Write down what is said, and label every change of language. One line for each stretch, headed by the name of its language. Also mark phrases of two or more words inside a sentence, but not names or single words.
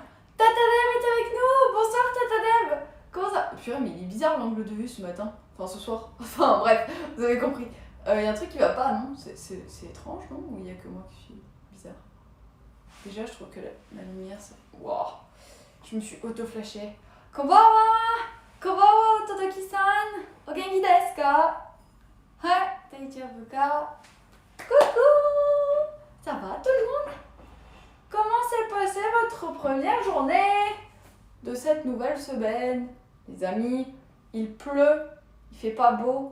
French: Tata Deb est avec nous! Bonsoir Tata Deb! Comment ça? Purée, mais il est bizarre l'angle de vue ce matin. Enfin, ce soir. Enfin, bref, vous avez compris. Y a un truc qui va pas, non? C'est étrange, non? Ou il y a que moi qui suis bizarre? Déjà, je trouve que la lumière, c'est... Waouh! Je me suis auto-flashée. Konbanwa! Konbanwa, Totoki-san!
Japanese: お元気ですか? Ouais, 大丈夫か?
French: Coucou! Ça va tout le monde? Comment s'est passée votre première journée de cette nouvelle semaine? Les amis, il pleut, il fait pas beau.